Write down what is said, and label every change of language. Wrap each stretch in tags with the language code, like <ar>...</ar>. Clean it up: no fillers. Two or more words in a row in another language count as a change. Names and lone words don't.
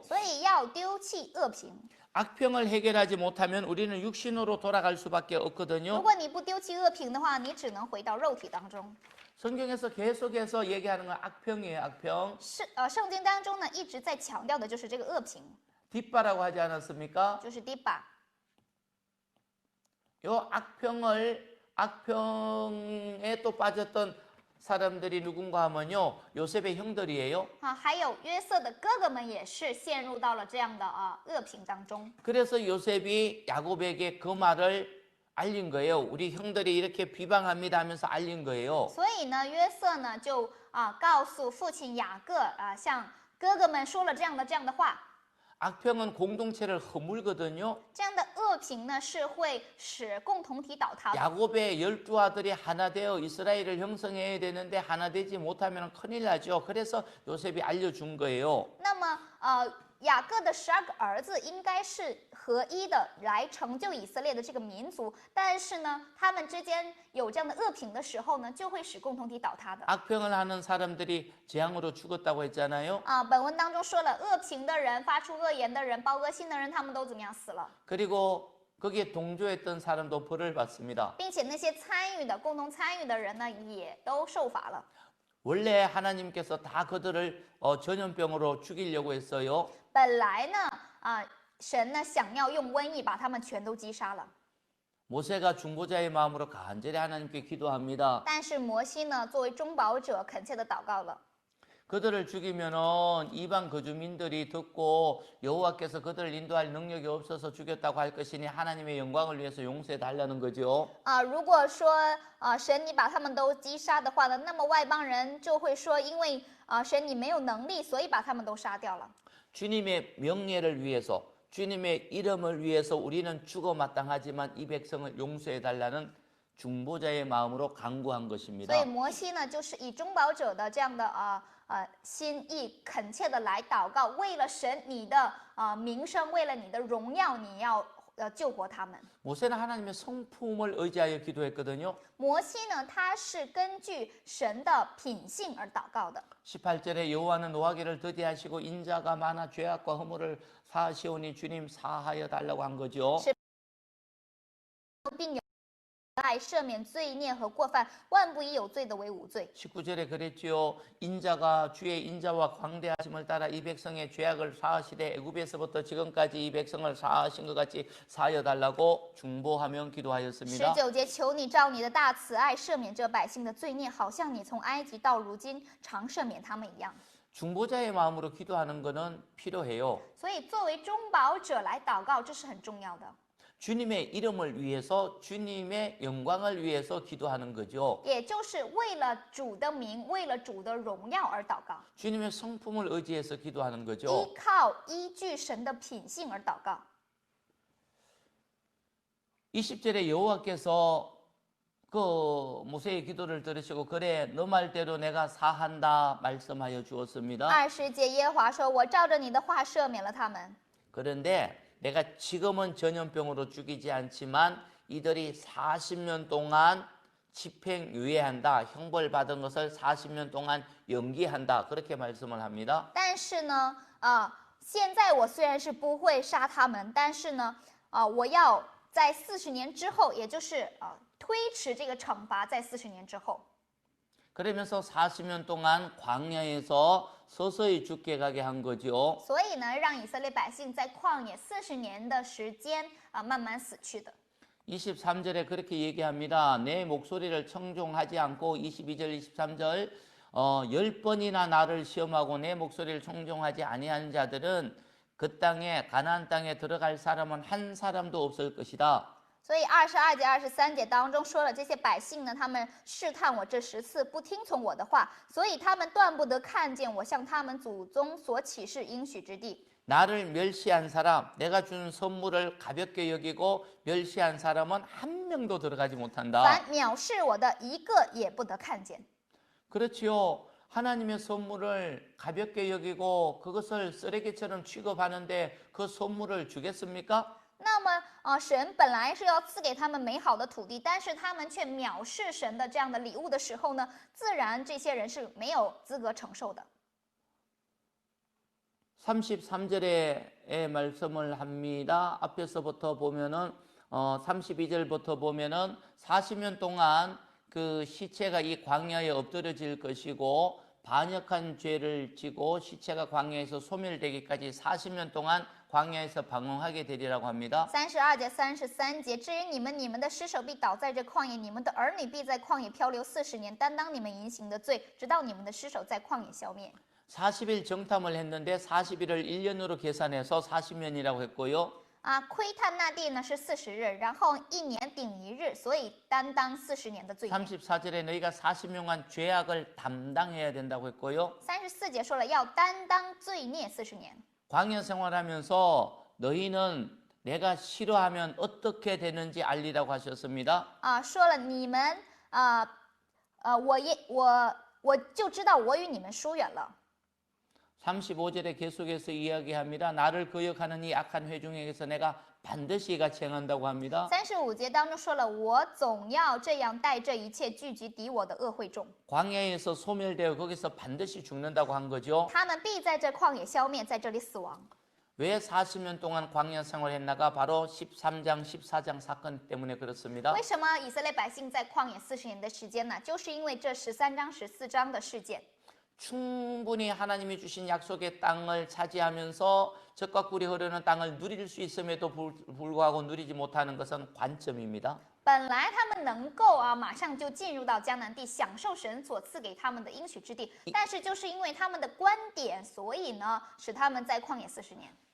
<zh>所以要丢弃恶评。</zh> <ko>악평을 해결하지 못하면 우리는 육신으로 돌아갈 수밖에</ko> <zh>如</zh> <ko>없거든요.</ko> <zh>果你不丢弃恶评的话，你只能回到肉体当中。</zh> <ko>성경에서 계속해서 얘기하는 건 악평이에요. 악평.</ko> <zh>圣经当中呢一直在强调的就是这个恶评，</zh> <ko>뒷바라고 하지 않았습니까?</ko> <zh>就是第八。</zh> <ko>요 악평에 또 빠졌던 사람들이 누군가 하면요. 요셉의 형들이에요.</ko> <zh>啊，还有约瑟的哥哥们也是陷入到了这样的恶评当中。</zh> <ko>그래서 요셉이 야곱에게 그 말을 알린 거예요. 우리 형들이 이렇게 비방합니다 하면서 알린 거예요.</ko> <zh>所以呢，约瑟呢就告诉父亲雅各向哥哥们说了这样的话。</zh> <ko>악평은 공동체를 허물거든요.</ko> <zh>这样的恶评呢是会使共同体倒塌的。</zh> <ko>야곱의 12아들이 하나 되어 이스라엘을 형성해야 되는데 하나 되지 못하면 큰일 나죠. 그래서 요셉이 알려준 거예요.</ko> <zh>那么雅各的12个儿子应该是合一的来成就以色列的这个民族，但是呢，他们之间有这样的恶评的时候呢，就会使共同体倒塌的。</zh> <ko>악평을 하는 사람들이 재앙으로 죽었다고 했잖아요.</ko> <zh>本文当中说了，恶评的人、发出恶言的人、报恶信的人，他们都怎么样死了，</zh> <ko>그리고 거기에 동조했던 사람도 벌을 받습니다.</ko> <zh>并且那些共同参与的人呢，也都受罚了。</zh> <ko>원래 하나님께서 다 그들을 전염병으로 죽이려고 했어요.</ko> <zh>本来呢，神呢想要用瘟疫把他们全都击杀了，</zh> <ko>모세가 중보자의 마음으로 간절히 하나님께 기도합니다.</ko> <zh>但是摩西呢，作为中保者，恳切的祷告了。</zh> <ko>그들을 죽이면은 이방 거주민들이 듣고 여호와께서 그들을 인도할 능력이 없어서 죽였다고 할 것이니 하나님의 영광을 위해서 용서해 달라는 거죠.</ko> <zh>如果说神你把他们都击杀的话呢，那么外邦人就会说，因为神你没有能力，所以把他们都杀掉了。</zh> <ko>주님의 명예를 위해서 주님의 이름을 위해서 우리는 죽어 마땅하지만 이 백성을 용서해 달라는 중보자의 마음으로 간구한 것입니다.</ko> <zh>所以摩西呢，就是以中保者的这样的心意，恳切的来祷告，为了神你的名声，为了你的荣耀，你要救活他们。</zh> <ko>모세는 하나님의 성품을 의지하여 기도했거든요.</ko> <zh>摩西呢，他是根据神的品性而祷告的。</zh> <ko>18절에 여호와는 노하기를 더디하시고 인자가 많아 죄악과 허물을 사하시오니 주님 사하여 달라고 한 거죠.</ko> <zh>并有爱赦免罪孽和过犯，万不以有罪的为无罪。</zh> <ko>19절에 그랬지요. 인자가 주의 인자와 광대하심을 따라 이 백성의 죄악을 사하시되 애굽에서부터 지금까지 이 백성을 사하신 것 같이 사하여 달라고 중보하며 기도하였습니다.</ko> <zh>19 节，求你照你的大慈爱赦免这百姓的罪孽，好像你从埃及到如今常赦免他们一样。</zh> <ko>중보자의 마음으로 기도하는 것은 필요해요.</ko> <zh>所以，作为中保者来祷告，这是很重要的。</zh> <ko>주님의 이름을 위해서 주님의 영광을 위해서 기도하는 거죠.</ko> <zh>也就是为了主的名，为了主的荣耀而祷告，</zh> <ko>주님의 성품을 의지해서 기도하는</ko> <zh>依</zh> <ko>거죠.</ko> <zh>靠依据神的品性而祷告。</zh> <ko>20절에 여호와께서 그 모세의 기도를 들으시고 그래 너 말대로 내가 사한다 말씀하여 주었습니다.</ko> <zh>20 节，耶和华说：“我照着你的话赦免了他们。</zh> <ko>그런데 내가 지금은 전염병으로 죽이지 않지만 이들이 40년 동안 집행유예한다. 형벌받은 것을 40년 동안 연기한다. 그렇게 말씀을 합니다.</ko> <zh>但是呢，现在我虽然是不会杀他们，但是呢，我要在40年之后，也就是推迟这个惩罚，在40年之后。</zh> <ko>그러면서 40년 동안 광야에서 서서히 죽게 가게 한 거죠.</ko> <zh>所以呢，让以色列百姓在旷野40年的时间慢慢死去的。</zh> <ko>23절에 그렇게 얘기합니다. 내 목소리를 청종하지 않고 22절 23절 10번이나 나를 시험하고 내 목소리를 청종하지 아니하는 자들은 그 땅에 가나안 땅에 들어갈 사람은 한 사람도 없을 것이다.</ko> <zh>所以22节、23节当中说了，这些百姓呢，他们试探我这10次，不听从我的话，所以他们断不得看见我向他们祖宗所启示应许之地。</zh> <ko>나를 멸시한 사람, 내가 준 선물을 가볍게 여기고 멸시한 사람은 한 명도 들어가지 못한다.</ko> <zh>凡藐视我的，一个也不得看见。</zh> <ko>그렇지요. 하나님의 선물을 가볍게 여기고 그것을 쓰레기처럼 취급하는데 그 선물을 주겠습니까?</ko> <zh>那么神本来是要赐给他们美好的土地，但是他们却藐视神的这样的礼物的时候呢，自然这些人是没有资格承受的。</zh> <ko>33절의 말씀을 합니다. 앞에서부터 보면은 32절부터 보면은 40년 동안 그 시체가 이 광야에 엎드려질 것이고 반역한 죄를 지고 시체가 광야에서 소멸되기까지 40년 동안 광야에서 방황하게 되리라고 합니다.</ko> <zh>32节、33节，至于你们，你们的尸首必倒在这旷野，你们的儿女必在旷野漂流40年，担当你们淫行的罪，直到你们的尸首在旷野消灭。</zh> <ko>40일 정탐을 했는데 40일을 1년으로 계산해서 40년이라고 했고요.</ko> <zh>窥探那地呢是40日，然后1年顶1日，所以担当40年的罪孽。</zh> <ko>34절에 너희가 40년간 죄악을 담당해야 된다고 했고요.</ko> <zh>34 节说了要担当罪孽40年。</zh> <ko>광야 생활하면서 너희는 내가 싫어하면 어떻게 되는지 알리라고 하셨습니다.</ko> <zh>说了你们我就知道我与你们疏远了。</zh> <ko>35절에 계속해서 이야기합니다. 나를 거역하는 이 악한 회중에게서 내가 반드시 같이 행한다고 합니다.</ko> <zh>35 节当中说了，我总要这样带这一切聚集敌我的恶会众，</zh> <ko>광야에서 소멸되어 거기서 반드시 죽는다고 한 거죠.</ko> <zh>他们必在这旷野消灭，在这里死亡。</zh> <ko>왜 40년 동안 광야 생활했나가 바로 13장, 14장 사건 때문에 그렇습니다.</ko> <zh>为什么以色列百姓在旷野40年的时间呢？就是因为这13章、14章的事件。</zh> <ko>충분히 하나님이 주신 약속의 땅을 차지하면서 젖과 꿀이 흐르는 땅을 누릴 수 있음에도 불구하고 누리지 못하는 것은 관점입니다.</ko> <zh>本来他们能够马上就进入到迦南地，享受神所赐给他们的应许之地，但是就是因为他们的观点，所以呢，使他们在旷野40年。</zh>